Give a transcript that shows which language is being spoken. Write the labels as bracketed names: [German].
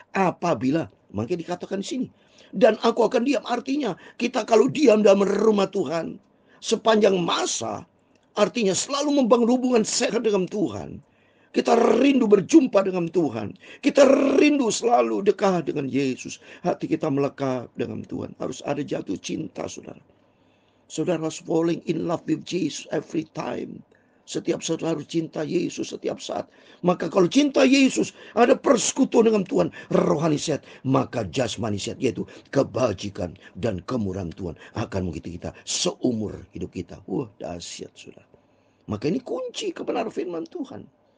[Indonesian] Apabila, makanya dikatakan di sini. Dan aku akan diam, artinya kita kalau diam dalam rumah Tuhan sepanjang masa, artinya selalu membangun hubungan sehat dengan Tuhan. Kita rindu berjumpa dengan Tuhan. Kita rindu selalu dekat dengan Yesus. Hati kita melekat dengan Tuhan. Harus ada jatuh cinta, saudara. Saudara harus [English] falling in love with Jesus every time. [Indonesian] Setiap saat harus cinta Yesus setiap saat. Maka kalau cinta Yesus, ada persekutuan dengan Tuhan, rohani sehat, maka jasmani sehat, yaitu kebajikan dan kemurahan Tuhan akan mengikuti kita seumur hidup kita. Wah, dahsyat, saudara. Maka ini kunci kebenaran firman Tuhan.